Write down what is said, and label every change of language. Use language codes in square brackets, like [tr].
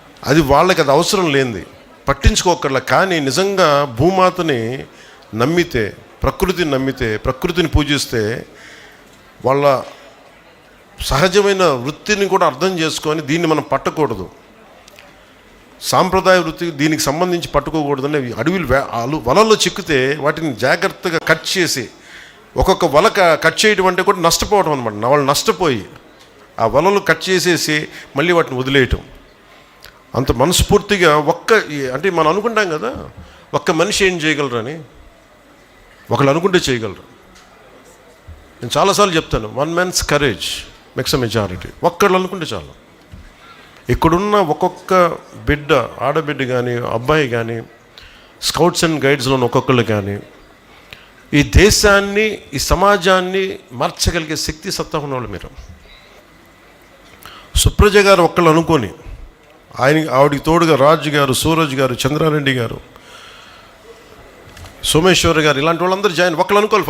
[te] అది వాళ్ళకి అది అవసరం లేనిది, పట్టించుకోకర్లా. కానీ నిజంగా భూమాతని నమ్మితే, ప్రకృతిని నమ్మితే, ప్రకృతిని పూజిస్తే, వాళ్ళ సహజమైన వృత్తిని కూడా అర్థం చేసుకొని దీన్ని మనం పట్టకూడదు, సాంప్రదాయ వృత్తి దీనికి సంబంధించి పట్టుకోకూడదని వలల్లో చిక్కితే వాటిని జాగ్రత్తగా కట్ చేసి, ఒక్కొక్క వల కట్ చేయడం అంటే కూడా నష్టపోవడం అనమాట. వాళ్ళు నష్టపోయి ఆ వలలు కట్ చేసేసి మళ్ళీ వాటిని వదిలేయటం. అంత మనస్ఫూర్తిగా అంటే మనం అనుకుంటాం కదా, ఒక్క మనిషి ఏం చేయగలరని. ఒకళ్ళు అనుకుంటే చేయగలరు. నేను చాలాసార్లు చెప్తాను, [en] 1 man's courage makes a majority. [te] ఒక్కళ్ళు అనుకుంటే చాలు. ఇక్కడున్న ఒక్కొక్క బిడ్డ, ఆడబిడ్డ కానీ అబ్బాయి కానీ, స్కౌట్స్ అండ్ గైడ్స్లోని ఒక్కొక్కళ్ళు కానీ ఈ దేశాన్ని, ఈ సమాజాన్ని మార్చగలిగే శక్తి సత్తా ఉన్నవాళ్ళు మీరు. సుప్రజ గారు ఒక్కళ్ళు అనుకొని, ఆవిడికి తోడుగా రాజు గారు, సూరజ్ గారు, చంద్రారెడ్డి గారు, సోమేశ్వర్ గారు, ఇలాంటి వాళ్ళందరూ ఒక్కళ్ళు అనుకోవాలి.